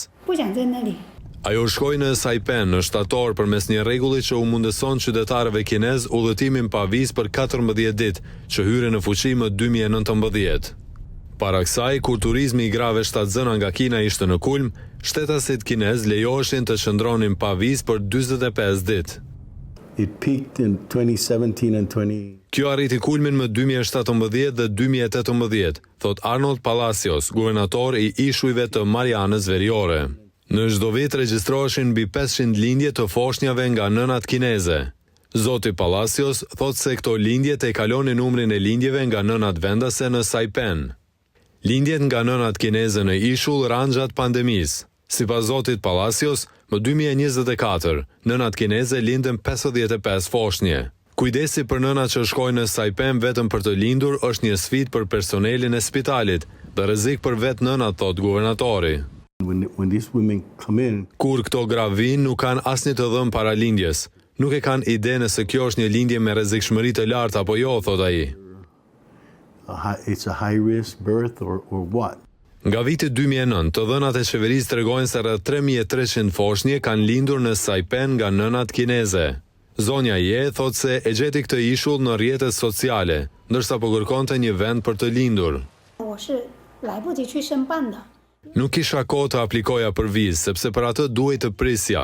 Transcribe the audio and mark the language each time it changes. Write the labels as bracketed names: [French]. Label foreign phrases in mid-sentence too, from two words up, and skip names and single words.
[Albanian] Ajo shkoi në Saipan në shtator përmes një rregulli që u mundëson qytetarëve kinez udhëtimin pa vizë për 14 ditë, që hyri në fuqi më 2019. Para kësaj, kur turizmi i grave shtatzëna nga Kina ishte në kulm, shtetasit kinez lejoheshin të qëndronin pa vizë për 45 ditë. [English] It peaked in 2017 and 20... [Albanian] Kjo arriti kulmin më 2017 dhe 2018, thot Arnold Palacios, guvernator i ishujve të Marianës Veriore. Në çdo vit regjistroheshin mbi 500 lindje të foshnjave nga nënat kineze. Zoti Palacios thot se këto lindje tejkalonin numrin e lindjeve nga nënat vendase në Saipan. Lindjet nga nënat kineze në ishull ranë gjatë pandemisë. Sipas zotit Palacios, më 2024, nënat kineze lindën 55 foshnje. Kujdesi për nënat që shkojnë në Saipan vetëm për të lindur është një sfidë për personelin e spitalit dhe rrezik për vetë nënat, thot guvernatori. [English] When these women come in, [Albanian] kur këto gra vinë, nuk kanë asnjë të dhënë para lindjes. Nuk e kanë ide nëse kjo është një lindje me rrezikshmëri të lartë apo jo, thot ai. [English] It's a high risk birth or what? [Albanian] Nga viti 2009, të dhënat e qeverisë tregojnë se rreth 3300 foshnje kanë lindur në Saipan nga nënat kineze. Zonja Je thot se e gjeti këtë ishull në rrjetet sociale, ndërsa po kërkonte një vend për të lindur. Nuk kisha kohë të aplikoja për vizë, sepse për atë duhej të prisja.